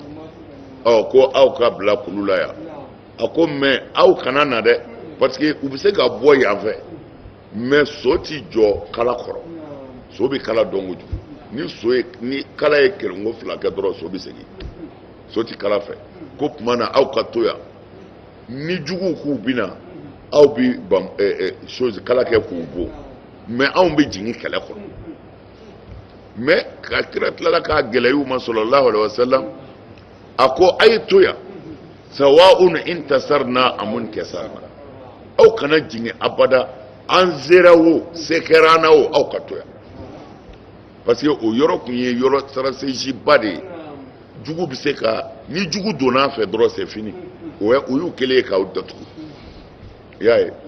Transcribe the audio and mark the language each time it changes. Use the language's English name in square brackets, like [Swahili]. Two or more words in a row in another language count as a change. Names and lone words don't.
[Bambara] ko aw ka bila kulu la yan a ko mɛ aw kana na dɛ [French] parce que [Bambara] u bɛ se ka bɔ yan fɛ mɛ so ti jɔ kala kɔrɔ so bɛ kala dɔn kojugu ni kala ye kelenko 2 kɛ dɔrɔn so bɛ segin so ti kala fɛ ko tuma na aw ka to yan ni juguw k'u bɛna aw bɛ kala kɛ k'u bɔ mɛ anw bɛ jigin kɛlɛ kɔnɔ mɛ ka kira tilala k'a gɛlɛya u ma [Arabic] صلى الله عليه وسلم [Bambara] a ko a ye to yan [Arabic] سواء انتصرنا أم انكسرنا [Bambara] aw kana jigin abada an sera o se kɛra an na o aw ka to yan [French] parce que [Bambara] o yɔrɔ kun ye yɔrɔ stratégique de ye jugu bɛ se ka ni jugu donna fɛ dɔrɔn [French] c'est fini [Bambara] o y'u kɛlen ye k'aw datugu i y'a ye